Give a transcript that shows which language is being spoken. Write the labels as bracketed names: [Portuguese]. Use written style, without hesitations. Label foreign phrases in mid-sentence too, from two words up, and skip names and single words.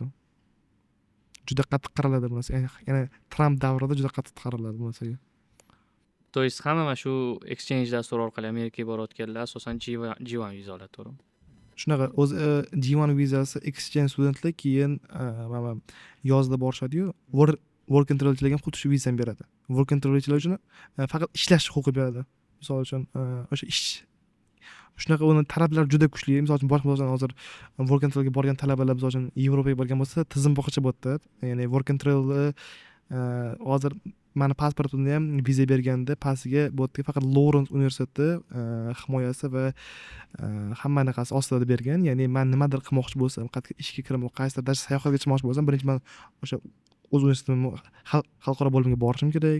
[Uzbek] Juda qattiq qaraladi bu narsa. Ya'ni Trump davrida juda qattiq qaraladi bu narsaga. [Russian] To есть [Uzbek] hamma mana shu exchange dasturi orqali Amerikaga borayotganlar asosan G1 viza oladi, to'g'rimi? Shunaqa, o'zi G1 vizasi exchange studentlar keyin mana yozda borishadi-yu, [English] work and travel [Uzbek] degan xuddi shu vizani beradi. [English] Work and travel [Uzbek] uchun faqat ishlash huquqi beradi. Misol uchun o'sha ish shunaqa uni talablari juda kuchli. Misol uchun boshqa hozir [English] work and travelga [Uzbek] borgan talabalar misol uchun Yevropaga borgan bo'lsa, tizim boshqacha bo'lyapti. Ya'ni [English] work and travel [Uzbek] hozir mani pasportimda ham viza berganda pastiga bu yerda faqat Lorens universiteti himoyasi va hamma anaqasi ostida bergan. Ya'ni men nimadir qilmoqchi bo'lsam, qayerga ishga kirmoq, qaysidir darajada sayohatga chiqmoqchi bo'lsam, birinchi men o'sha o'z universitetimni xalqaro bo'limga borishim kerak.